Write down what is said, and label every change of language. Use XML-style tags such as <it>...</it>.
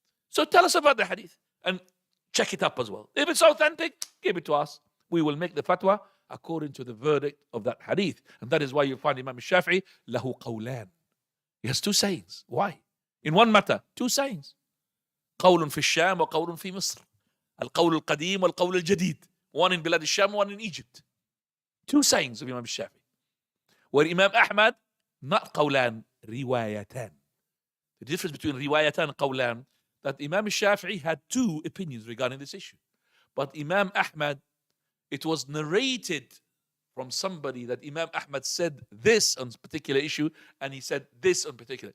<en>So tell us about the hadith and check it up as well. If it's authentic, give it to us. We will make the fatwa according to the verdict of that hadith. And that is why you find Imam Shafi,</en> <ar>lahu qawlan.</ar> <en>He has two sayings. Why? In one matter, two sayings.</en> <ar>قول في الشام وقول في مصر. القول القديم والقول الجديد.</ar> <en>One in Bilad al-Sham, one in Egypt. Two sayings of Imam Shafi. Where Imam Ahmad, not qawlan, riwayatan. The difference between riwayatan and qawlan, that Imam Shafi had two opinions regarding this issue. But Imam Ahmad, it was narrated from somebody that Imam Ahmad said this on particular issue, and he said this on particular.</en>